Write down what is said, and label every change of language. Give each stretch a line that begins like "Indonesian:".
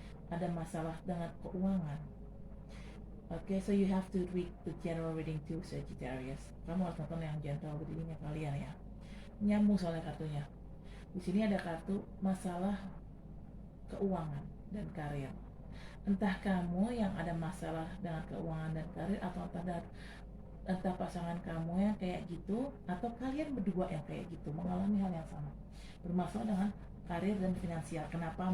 Indonesian: Ada masalah dengan keuangan.
English: Okay, so you have to read the general reading too, Sagittarius.
Indonesian: Kamu harus nonton yang general readingnya kalian ya. Nyambung soalnya kartunya. Di sini ada kartu masalah keuangan dan karir. Entah kamu yang ada masalah dengan keuangan dan karir, atau entah pasangan kamu yang kayak gitu, atau kalian berdua yang kayak gitu mengalami hal yang sama, bermasalah dengan karir dan finansial. Kenapa?